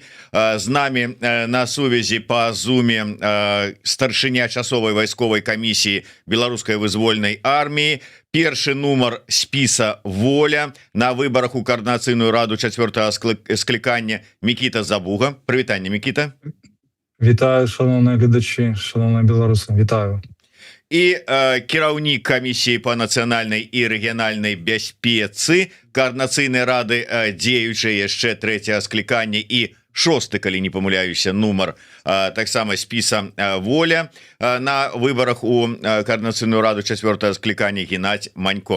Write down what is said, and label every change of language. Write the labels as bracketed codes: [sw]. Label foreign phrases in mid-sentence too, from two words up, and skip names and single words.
[be] З намі на сувязі па зуме старшыня часовай вайсковай камісіі беларускай вызвольнай арміі, першы нумар спіса «Воля» на выбарах у координацыйную раду 4-го склікання Мікіта Забуга. Прывітанне, Мікіта. Вітаю, шановні глядачі, шановні беларусы, вітаю. І кіраўнік камісіі па нацыянальнай і рэгіянальнай бяспецы координацыйнай рады дзеючай яшчэ 3-го склікання і 6-й, калі не памыляюся, нумар таксама спіса «Воля» на выбарах у координацыйную раду 4-го склікання Геннадзь Манько.